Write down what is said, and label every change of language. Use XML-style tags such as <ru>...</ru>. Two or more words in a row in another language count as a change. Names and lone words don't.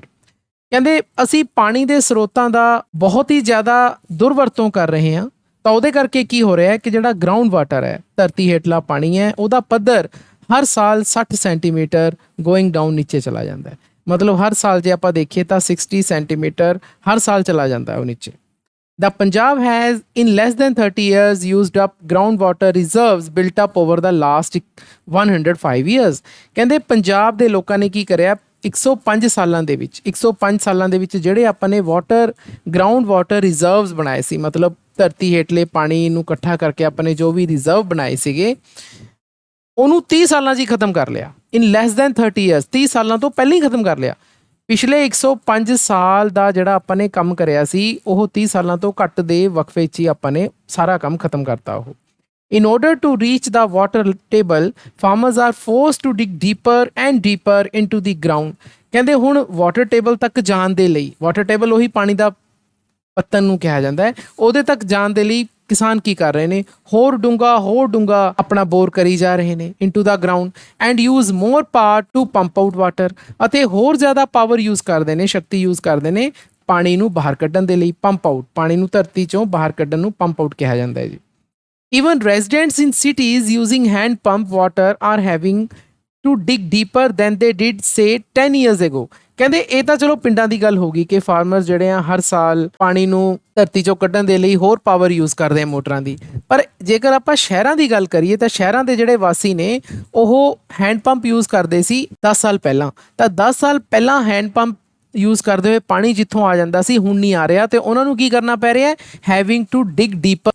<pa>ਕਹਿੰਦੇ ਅਸੀਂ ਪਾਣੀ ਦੇ ਸਰੋਤਾਂ ਦਾ ਬਹੁਤ ਹੀ ਜ਼ਿਆਦਾ ਦੁਰਵਰਤੋਂ ਕਰ ਰਹੇ ਹਾਂ, ਤਾਂ ਉਹਦੇ ਕਰਕੇ ਕੀ ਹੋ ਰਿਹਾ ਹੈ ਕਿ ਜਿਹੜਾ</pa> <en>ground water</en> <pa>ਹੈ, ਧਰਤੀ ਹੇਠਲਾ ਪਾਣੀ ਹੈ, ਉਹਦਾ ਪੱਧਰ ਹਰ ਸਾਲ 60 ਸੈਂਟੀਮੀਟਰ</pa> <en>going down</en> <pa>ਨੀਚੇ ਚਲਾ ਜਾਂਦਾ ਹੈ। ਮਤਲਬ ਹਰ ਸਾਲ ਜੇ ਆਪਾਂ ਦੇਖੀਏ ਤਾਂ 60 ਸੈਂਟੀਮੀਟਰ ਹਰ ਸਾਲ ਚਲਾ ਜਾਂਦਾ ਹੈ ਉਹ ਨੀਚੇ।</pa> <en>The Punjab has in less than 30 years used up groundwater reserves built up over the last 105 years।</en> <pa>ਕਹਿੰਦੇ ਪੰਜਾਬ ਦੇ ਲੋਕਾਂ ਨੇ ਕੀ ਕਰਿਆ 105 ਸਾਲਾਂ ਦੇ ਵਿੱਚ, 105 ਸਾਲਾਂ ਦੇ ਵਿੱਚ ਜਿਹੜੇ ਆਪਾਂ ਨੇ</pa> <en>ground water reserves</en> <pa>ਬਣਾਏ ਸੀ, ਮਤਲਬ ਧਰਤੀ ਹੇਠਲੇ ਪਾਣੀ ਨੂੰ ਇਕੱਠਾ ਕਰਕੇ ਆਪਾਂ ਨੇ ਜੋ ਵੀ ਰਿਜ਼ਰਵ ਬਣਾਏ ਸੀਗੇ, ਉਹਨੂੰ 30 ਸਾਲਾਂ 'ਚ ਹੀ ਖਤਮ ਕਰ ਲਿਆ।</pa> <en>in less than 30 years,</en> <pa>30 ਸਾਲਾਂ ਤੋਂ ਪਹਿਲਾਂ ਹੀ ਖਤਮ ਕਰ ਲਿਆ। ਪਿਛਲੇ 105 ਸਾਲ ਦਾ ਜਿਹੜਾ ਆਪਾਂ ਨੇ ਕੰਮ ਕਰਿਆ ਸੀ, ਉਹ 30 ਸਾਲਾਂ ਤੋਂ ਘੱਟ ਦੇ ਵਕਫੇ 'ਚ ਹੀ ਆਪਾਂ ਨੇ ਸਾਰਾ ਕੰਮ ਖਤਮ ਕਰਤਾ ਉਹ।</pa> <en>In order to reach the water table, farmers are forced to dig deeper and deeper into the ground।</en> <pa>ਕਹਿੰਦੇ ਹੁਣ</pa> <en>water table</en> <pa>ਤੱਕ ਜਾਣ ਦੇ ਲਈ,</pa> <en>water table</en> <pa>ਉਹੀ ਪਾਣੀ ਦਾ ਪੱਤਨ ਨੂੰ ਕਿਹਾ ਜਾਂਦਾ ਹੈ, ਉਹਦੇ ਤੱਕ ਜਾਣ ਦੇ ਲਈ ਕਿਸਾਨ ਕੀ ਕਰ ਰਹੇ ਨੇ, ਹੋਰ ਡੂੰਘਾ ਆਪਣਾ ਬੋਰ ਕਰੀ ਜਾ ਰਹੇ ਨੇ</pa> <en>into the ground and use more power to pump out water,</en> <pa>ਅਤੇ ਹੋਰ ਜ਼ਿਆਦਾ</pa> <en>power use</en> <pa>ਕਰਦੇ ਨੇ, ਸ਼ਕਤੀ ਯੂਜ਼ ਕਰਦੇ ਨੇ ਪਾਣੀ ਨੂੰ ਬਾਹਰ ਕੱਢਣ ਦੇ ਲਈ।</pa> <en>pump out,</en> <pa>ਪਾਣੀ ਨੂੰ ਧਰਤੀ 'ਚੋਂ ਬਾਹਰ ਕੱਢਣ ਨੂੰ</pa> <en>pump out</en> <pa>ਕਿਹਾ ਜਾਂਦਾ ਹੈ ਜੀ।</pa> <en>Even residents in cities using hand pump water are having to dig deeper than they did say 10 years ago।</en> <pa>ਕਹਿੰਦੇ ਇਹ ਤਾਂ ਚਲੋ ਪਿੰਡਾਂ ਦੀ ਗੱਲ ਹੋ ਗਈ ਕਿ ਫਾਰਮਰਸ ਜਿਹੜੇ ਆ ਹਰ ਸਾਲ ਪਾਣੀ ਨੂੰ ਧਰਤੀ 'ਚੋਂ ਕੱਢਣ ਦੇ ਲਈ ਹੋਰ</pa> <en>power use</en> <pa>ਕਰਦੇ ਆ ਮੋਟਰਾਂ ਦੀ, ਪਰ ਜੇਕਰ ਆਪਾਂ ਸ਼ਹਿਰਾਂ ਦੀ ਗੱਲ ਕਰੀਏ ਤਾਂ ਸ਼ਹਿਰਾਂ ਦੇ ਜਿਹੜੇ ਵਾਸੀ ਨੇ ਉਹ</pa> <en>hand pump use</en> <pa>ਕਰਦੇ ਸੀ 10 ਸਾਲ ਪਹਿਲਾਂ। ਤਾਂ 10 ਸਾਲ ਪਹਿਲਾਂ</pa> <en>hand pump use</en> <pa>ਕਰਦੇ ਹੋਏ ਪਾਣੀ ਜਿੱਥੋਂ ਆ ਜਾਂਦਾ ਸੀ ਹੁਣ ਨਹੀਂ ਆ ਰਿਹਾ, ਤੇ ਉਹਨਾਂ ਨੂੰ ਕੀ ਕਰਨਾ ਪੈ ਰਿਹਾ ਹੈ,</pa> <en>having to dig deeper.</en>